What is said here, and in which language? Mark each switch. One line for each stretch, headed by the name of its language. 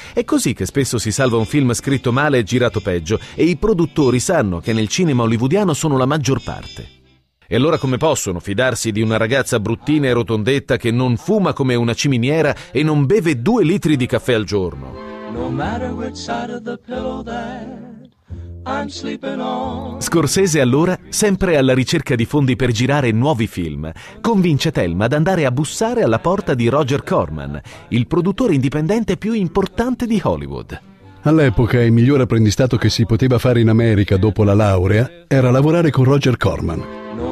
Italian: È così che spesso si salva un film scritto male e girato peggio, e i produttori sanno che nel cinema hollywoodiano sono la maggior parte. E allora come possono fidarsi di una ragazza bruttina e rotondetta che non fuma come una ciminiera e non beve 2 litri di caffè al giorno?
English: No matter which side of the pillow that...
Italian: Scorsese allora, sempre alla ricerca di fondi per girare nuovi film, convince Thelma ad andare a bussare alla porta di Roger Corman, il produttore indipendente più importante di Hollywood. All'epoca il miglior apprendistato che si poteva fare in America dopo la laurea era lavorare con Roger Corman.